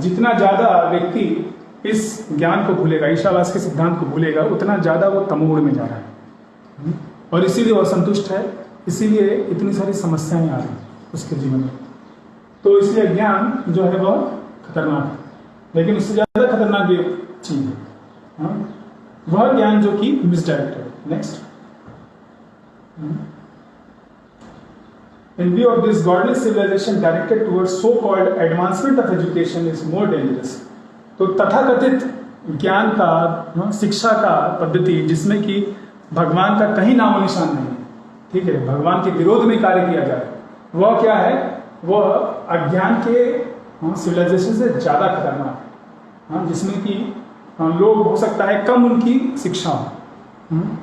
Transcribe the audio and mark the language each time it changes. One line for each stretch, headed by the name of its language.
Hindi: जितना ज्यादा व्यक्ति इस ज्ञान को भूलेगा, ईशावास के सिद्धांत को भूलेगा, उतना ज्यादा वो तमोगुण में जा रहा है, और इसीलिए वो असंतुष्ट है, इसीलिए इतनी सारी समस्याएं आ रही हैं उसके जीवन में। तो इसलिए ज्ञान जो है वह खतरनाक है, लेकिन उससे ज्यादा खतरनाक ये चीज है वह ज्ञान जो कि misdirected.
English: Next, in view of this, godless civilization directed towards so-called advancement of education is more dangerous।
Hindi: तो तथाकथित ज्ञान का, शिक्षा का पद्धति जिसमें कि भगवान का कहीं नामो निशान नहीं है, ठीक है, भगवान के विरोध में कार्य किया जाए, वह क्या है? वह अज्ञान के सिविलाइजेशन से ज्यादा खतरनाक है, जिसमें कि लोग हो सकता है कम उनकी शिक्षा हो।